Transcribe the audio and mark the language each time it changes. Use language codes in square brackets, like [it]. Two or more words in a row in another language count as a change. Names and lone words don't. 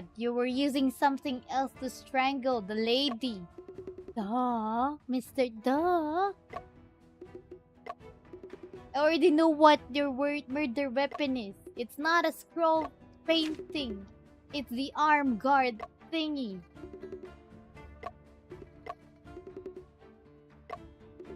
[en] You were using something else to strangle the lady. Duh, Mr. Duh. I already know what your murder weapon is. It's not a scroll painting. It's the arm guard thingy.